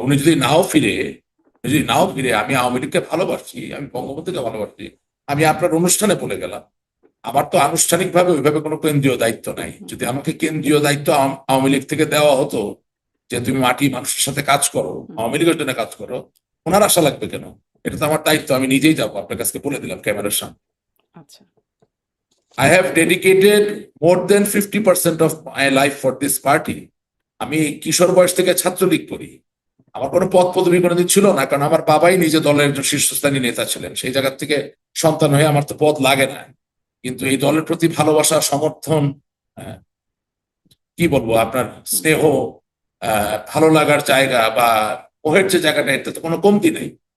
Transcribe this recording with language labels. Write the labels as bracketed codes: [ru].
[bn] উনি যদি নাও ফিরে, আমি আওয়ামী লীগকে ভালোবাসি, আমি বঙ্গবন্ধুকে ভালোবাসি, আমি আপনার অনুষ্ঠানে বলে গেলাম, আমার তো আনুষ্ঠানিকভাবে ওইভাবে কোনো কেন্দ্রীয় দায়িত্ব নাই। যদি আমাকে কেন্দ্রীয় দায়িত্ব আওয়ামী লীগ থেকে দেওয়া হতো যে তুমি মাটি মানুষের সাথে কাজ করো, আওয়ামী লীগের জন্য কাজ করো, ওনার আশা লাগবে কেন? এটা তো আমার দায়িত্ব, আমি নিজেই যাবো, আপনার কাছে বলে দিলাম ক্যামেরার সামনে। আচ্ছা। [en] I have dedicated more than 50% of my life for this party. [bn] আমি কিশোর বয়স থেকে ছাত্রলীগ করি, আমার কোনো পদ পদবি কোনোদিন ছিল না, কারণ আমার বাবাই নিজে দলের একজন শীর্ষস্থানীয় নেতা ছিলেন। সেই জায়গা থেকে সন্তান হয়ে আমার তো পদ লাগে না, কিন্তু এই দলের প্রতি ভালোবাসা, সমর্থন, আহ, কি বলবো, আপনার স্নেহ, ভালো লাগার জায়গা বা ওহের যে জায়গাটা, এটা তো কোনো কমতি নেই।